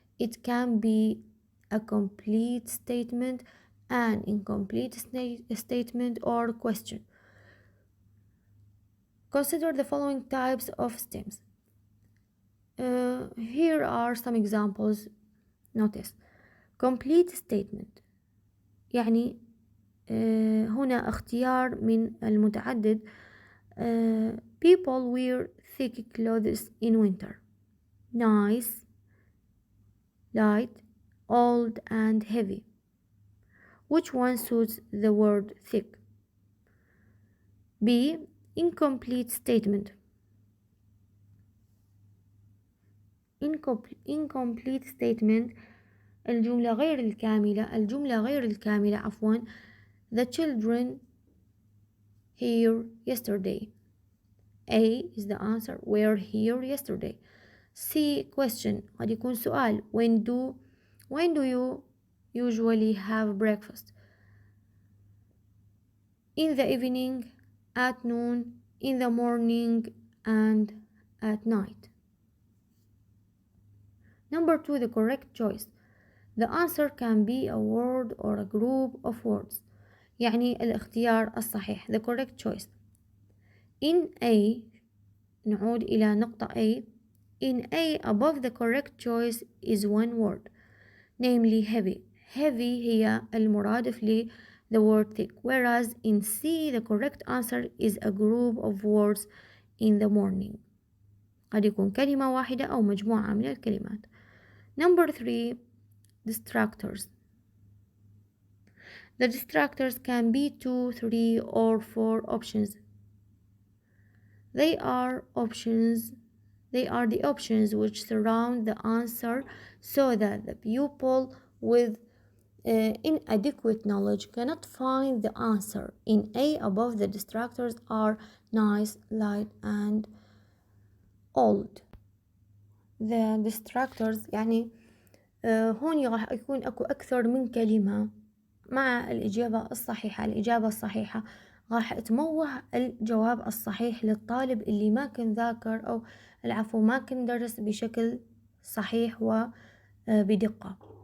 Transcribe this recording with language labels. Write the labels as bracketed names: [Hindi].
[English] It can be a complete statement, an incomplete statement or question. Consider the following types of stems. Here are some examples notice. complete statement [Arabic] يعني هنا اختيار من المتعدد. [English] people wear thick clothes in winter. nice, light, old and heavy. which one suits the word thick? B. incomplete statement. incomplete statement [Arabic] الجملة غير الكاملة عفوا. [English] The children here yesterday. A is the answer. Were here yesterday. C question [Arabic] قد يكون سؤال. [English] When do you usually have breakfast? In the evening, at noon, in the morning and at night. Number 2, the correct choice. The answer can be a word or a group of words. [Arabic] يعني الاختيار الصحيح. [English] The correct choice. In A, [Arabic] نعود إلى نقطة A. [English] In A, above the correct choice is one word, namely heavy. Heavy [Arabic] هي المرادف ل [English] the word thick, whereas in C, the correct answer is a group of words in the morning. [Arabic] قد يكون كلمة واحدة أو مجموعة من الكلمات. [English] Number 3, distractors. The distractors can be 2, 3 or 4 options. They are the options which surround the answer so that the pupil with inadequate knowledge cannot find the answer. In A, above the distractors are nice, light and old. The distractors [Arabic] يعني هون راح يكون أكو أكثر من كلمة مع الإجابة الصحيحة راح تموه الجواب الصحيح للطالب اللي ما كان ذاكر أو ما كان درس بشكل صحيح وبدقة.